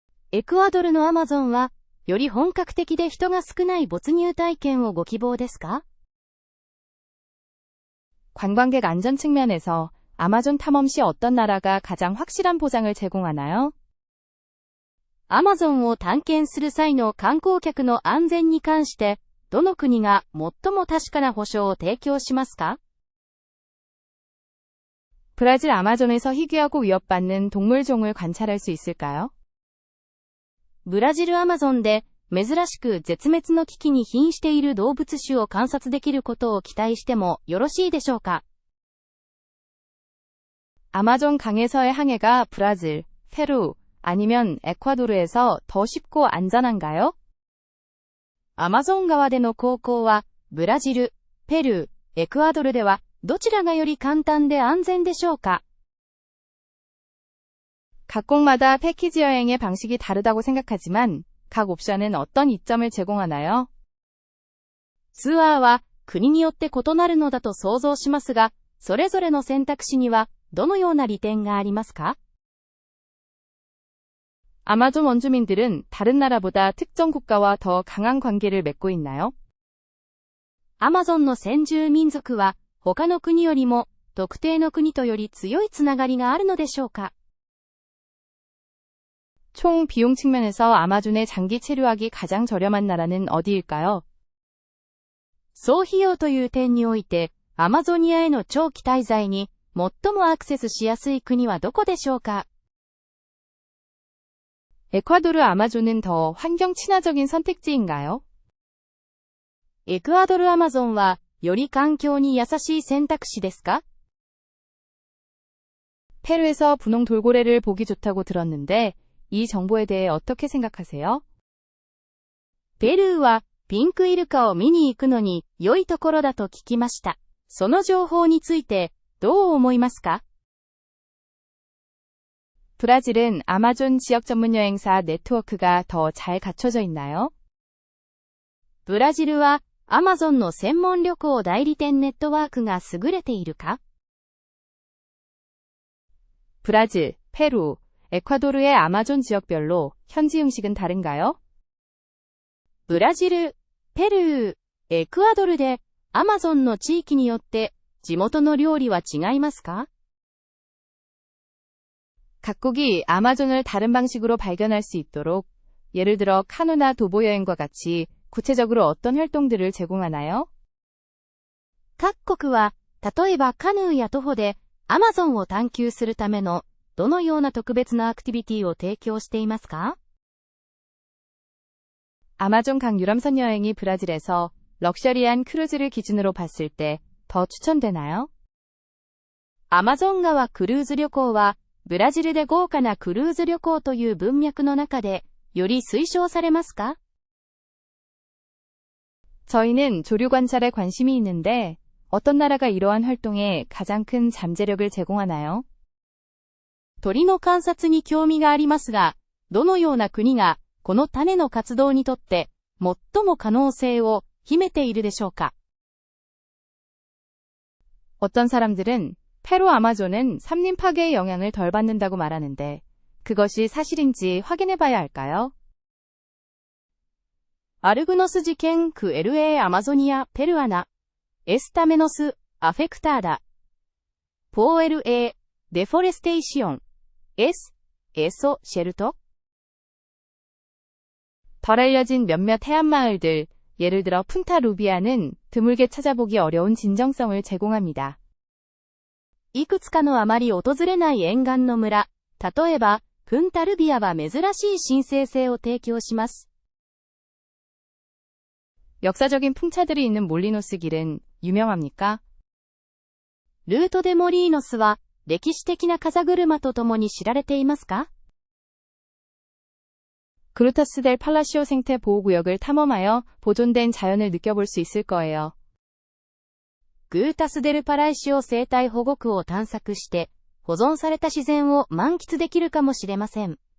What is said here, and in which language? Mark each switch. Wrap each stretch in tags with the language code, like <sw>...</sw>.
<ja>エクアドルのアマゾンは、より本格的で人が少ない没入体験をご希望ですか？</ja> <ko>관광객 안전 측면에서 아마존 탐험 시 어떤 나라가 가장 확실한 보장을 제공하나요?</ko> <ja>アマゾンを探検する際の観光客の安全に関して、どの国が最も確かな保証を提供しますか？</ja> <ko>브라질 아마존에서 희귀하고 위협받는 동물종을 관찰할 수 있을까요?</ko> <ja>ブラジルアマゾンで、珍しく絶滅の危機に瀕している動物種を観察できることを期待してもよろしいでしょうか？</ja> <ko>아마존 강에서의 항해가 브라질, 페루, 아니면 에콰도르에서 더 쉽고 안전한가요?</ko> <ja>アマゾン川での航行は、ブラジル、ペルー、エクアドルでは、どちらがより簡単で安全でしょうか？</ja> <ko>각국마다 패키지 여행의 방식이 다르다고 생각하지만 각 옵션은 어떤 이점을 제공하나요?</ko> <ja>ツアーは国によって異なるのだと想像しますが、それぞれの選択肢にはどのような利点がありますか？</ja> <ko>아마존 원주민들은 다른 나라보다 특정 국가와 더 강한 관계를 맺고 있나요?</ko> <ja>アマゾンの先住民族は他の国よりも特定の国とより強いつながりがあるのでしょうか？</ja> <ko>총 비용 측면에서 아마존에 장기 체류하기 가장 저렴한 나라는 어디일까요?</ko> <ja>総費用という点において、アマゾニアへの長期滞在に最もアクセスしやすい国はどこでしょうか？</ja> <ko>에콰도르 아마존은 더 환경 친화적인 선택지인가요?</ko> <ja>エクアドルアマゾンはより環境に優しい選択肢ですか？</ja> <ko>페루에서 분홍 돌고래를 보기 좋다고 들었는데 이 정보에 대해 어떻게 생각하세요?</ko> <ja>ペルーはピンクイルカを見に行くのに良いところだと聞きました。その情報についてどう思いますか？</ja> <ko>브라질은 아마존 지역 전문 여행사 네트워크가 더 잘 갖춰져 있나요?</ko> <ja>ブラジルはアマゾンの専門旅行代理店ネットワークが優れているか？</ja> <ko>브라질, 페루, 에콰도르의 아마존 지역별로 현지 음식은 다른가요?</ko> <ja>ブラジル、ペルー、エクアドルでアマゾンの地域によって地元の料理は違いますか？</ja> <ko>각국이 아마존을 다른 방식으로 발견할 수 있도록 예를 들어 카누나 도보 여행과 같이 구체적으로 어떤 활동들을 제공하나요?</ko> <ja>各国は、例えばカヌーや徒歩でアマゾンを探求するためのどのような特別なアクティビティを提供していますか？</ja> <ko>아마존 강 유람선 여행이 브라질에서 럭셔리한 크루즈를 기준으로 봤을 때 더 추천되나요?</ko> <ja>アマゾン川クルーズ旅行は、ブラジルで豪華なクルーズ旅行という文脈の中で、より推奨されますか？</ja> <ko>저희는 조류 관찰에 관심이 있는데 어떤 나라가 이러한 활동에 가장 큰 잠재력을 제공하나요?</ko> <ja>鳥の観察に興味がありますが、どのような国がこの種の活動にとって最も可能性を秘めているでしょうか？</ja> <ko>어떤 사람들은 페루 아마존은 삼림 파괴의 영향을 덜 받는다고 말하는데 그것이 사실인지 확인해 봐야 할까요? アルグノス事件ク LA アマゾニアペルアナエスタメノスアフェクターダポー LA デフォレステーション S 에소 쉘터 덜 알려진 몇몇 해안 마을들, 예를 들어 푼타 루비아는 드물게 찾아보기 어려운 진정성을 제공합니다.</ko> <ja>いくつかのあまり訪れない沿岸の村、例えば、プンタルビアは珍しい神聖性を提供します。</ja> <ko>역사적인 풍차들이 있는 몰리노스 길은 유명합니까?</ko> <ja>ルートデモリーノスは、歴史的な風車とともに知られていますか？</ja> <ko>그루타스 델 팔라시오 생태 보호구역을 탐험하여 보존된 자연을 느껴볼 수 있을 거예요.</ko> <ja>グータスデルパライシオ生態保護区を探索して、保存された自然を満喫できるかもしれません。</ja>